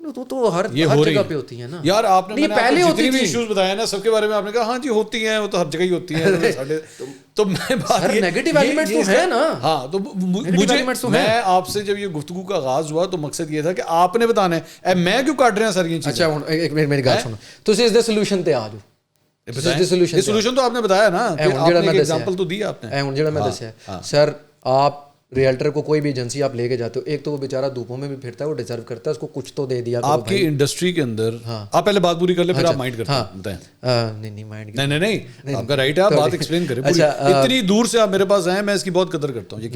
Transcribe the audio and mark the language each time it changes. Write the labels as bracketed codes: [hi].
[ur] تو ہر جگہ پہ ہوتی ہیں نا یار. آپ نے پہلے جتنی بھی ایشوز بتایا نا سب کے بارے میں آپ نے کہا ہاں جی ہوتی ہیں, وہ تو ہر جگہ ہی ہوتی ہیں. تو میں بات نیگیٹو ایلیمنٹس تو ہیں نا. ہاں, تو مجھے, میں آپ سے جب یہ گفتگو کا آغاز ہوا تو مقصد یہ تھا کہ آپ نے بتانا ہے, میں کیوں کاٹ رہے ہیں سر یہ چیز. [pa] اچھا ایک منٹ میری گل سنو, تسی اس دے سولوشن تے آ جاؤ. [ur] سولوشن تو آپ نے بتایا نا, ایگزامپل تو دی آپ نے. [pa] ہن جڑا میں دسیا سر, [ur] آپ ریئلٹر کو کوئی بھی ایجنسی آپ لے کے جاتے ہو, ایک تو وہ بیچارہ دھوپوں میں بھی پھرتا ہے, وہ ڈیزرو کرتا ہے, اس کو کچھ تو دے دیا. آپ کی انڈسٹری کے اندر آپ پہلے بات پوری کر لیں, پھر آپ مائنڈ کرتے ہیں. بتائیں. نہیں مائنڈ نہیں, آپ کا رائٹ ہے, آپ بات ایکسپلین کریں. اتنی دور سے آپ میرے پاس آئے, میں اس کی بہت قدر کرتا ہوں.